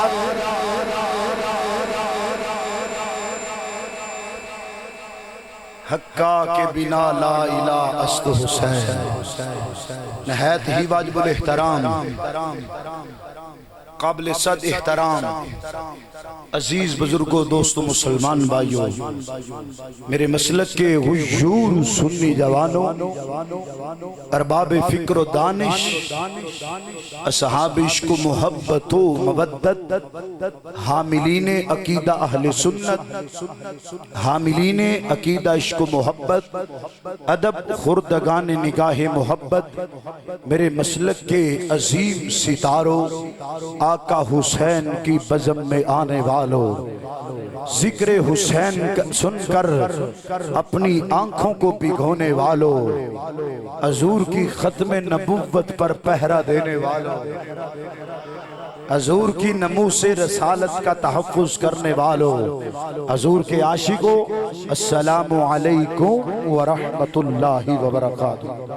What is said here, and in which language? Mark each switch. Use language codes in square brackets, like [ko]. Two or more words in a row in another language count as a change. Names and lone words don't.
[fa] حقا کے بنا لا الہ است حسین، [ur] نہایت ہی واجب الاحترام، قابل صد احترام عزیز بزرگوں، دوستوں، مسلمان بھائیوں، میرے مسلک کے غیور سنی جوانوں، ارباب فکر و دانش، اصحاب عشق و محبت و مودت، حاملین عقیدہ اہل سنت، حاملین عقیدہ عشق و محبت، ادب خوردگان نگاہ محبت، میرے مسلک کے عظیم ستاروں، آقا حسین کی بزم میں آنے والوں، ذکر حسین سن کر اپنی آنکھوں کو بھگونے والوں، حضور کی ختم نبوت پر پہرا دینے والوں، حضور کی ناموس رسالت کا تحفظ کرنے والوں، حضور کے عاشقوں، [ar] السلام علیکم ورحمت اللہ وبرکاتہ۔